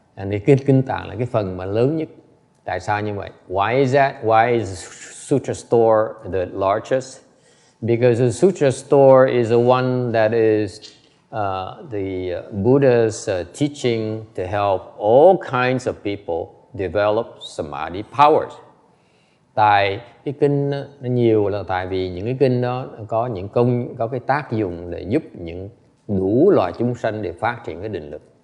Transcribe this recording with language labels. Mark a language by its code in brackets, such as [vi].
[vi] Thì kinh tạng là cái phần mà lớn nhất. Tại sao như vậy? [en] Why is that? Why is Sutra store the largest? Because the Sutra store is the one that is the Buddha's teaching to help all kinds of people develop samadhi powers. [vi] Tại cái kinh nó nhiều là tại vì những cái kinh đó có cái tác dụng để giúp những đủ loại chúng sanh để phát triển cái định lực.